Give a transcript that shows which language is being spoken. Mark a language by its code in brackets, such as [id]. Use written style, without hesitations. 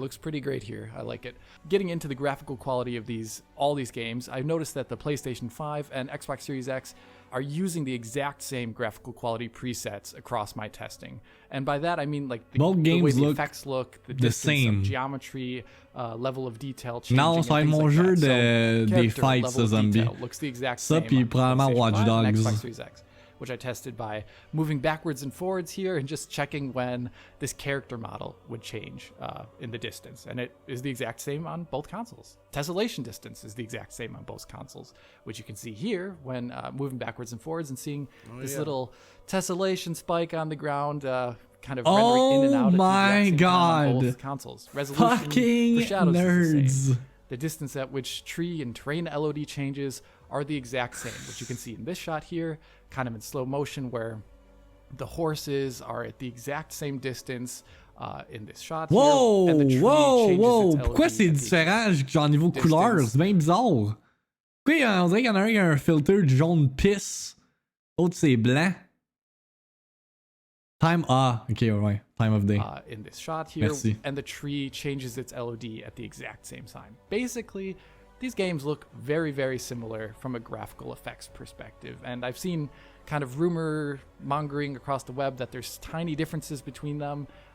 [en] It looks pretty great here. I like it. Getting into the graphical quality of all these games, I've noticed that the PlayStation 5 and Xbox Series X are using the exact same graphical quality presets across my testing. And by that I mean like the way the effects look, the distance of geometry, level of detail changing. [fr] Non, ça va être mon jeu des fights de zombies. [en] Looks the exact same. [fr] Ça puis probablement Watch Dogs. [en] Xbox Series X, which I tested by moving backwards and forwards here and just checking when this character model would change in the distance. And it is the exact same on both consoles. Tessellation distance is the exact same on both consoles, which you can see here when moving backwards and forwards and seeing little tessellation spike on the ground kind of rendering in and out. Oh my god. On both consoles. Resolution fucking for shadows nerds. Is the same. The distance at which tree and terrain LOD changes are the exact same, which you can see in this shot here, kind of in slow motion, where the horses are at the exact same distance in this shot here, and the tree changes its LOD. [fr] Pourquoi c'est différent genre niveau couleur? C'est bien bizarre. Pourquoi on dirait qu'il y en a un qui a un filtre de jaune pisse, l'autre c'est blanc. [en] Time ouais. Time of day. In this shot here, and the tree changes its LOD at the exact same time. Basically, these games look very, very similar from a graphical effects perspective, and I've seen kind of rumor mongering across the web that there's tiny differences between them.